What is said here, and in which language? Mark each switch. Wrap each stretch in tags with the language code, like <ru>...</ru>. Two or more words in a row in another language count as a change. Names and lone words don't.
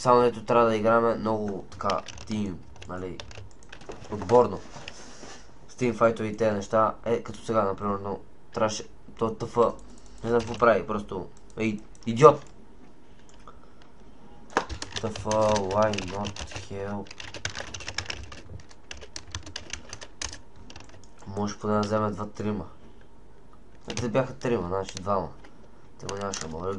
<bg>Само ето трябва да играме много така тим, нали, отборно. С тимфайтове и тези неща, като сега, например, но трябваше, то ТФ, не знам какво прави, просто идиот. ТФ,</bg> <en>why not help?</en> <bg>Може поне да вземе 2-3. Те бяха 3, значи 2. Те го нямаше да мога.</bg>